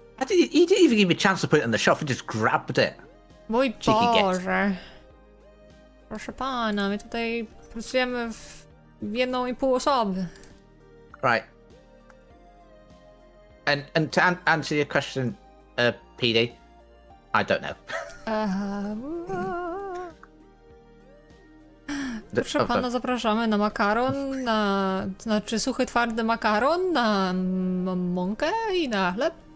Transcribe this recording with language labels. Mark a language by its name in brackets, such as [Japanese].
[English] You didn't even give me a chance to put it on the shelf. You just grabbed it. [Polish] Mój [English] Cheeky get. [Polish] Boże. Proszę pana, my tutaj pracujemy w 1,5 osoby. [English] Right. And to answer your question, PD, I don't know. [Polish] Proszę pana, zapraszamy na makaron, znaczy suchy, twardy makaron, na mąkę i na chleb.